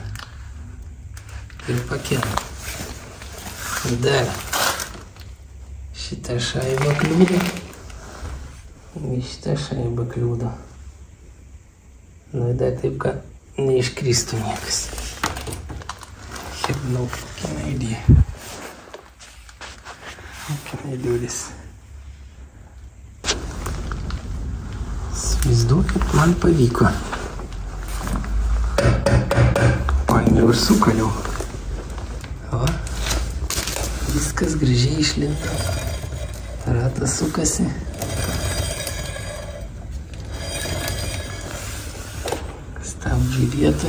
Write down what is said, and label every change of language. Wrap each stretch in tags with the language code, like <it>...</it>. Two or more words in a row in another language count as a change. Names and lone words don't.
<lt>Ir pakelti. Ir dar šitą šaibą kliūdo. Ir šitą šaibą kliūdo. Nu, dar taip, kad neiškristų niekas. Hebnau, can idea.</lt> <en>How can I do this?</en> <lt>Įsivaizduokit, man pavyko. Paėmiau ir sukaliau. O, viskas gražiai išlinta. Ratas sukasi. Stabdžiai vietoj.</lt>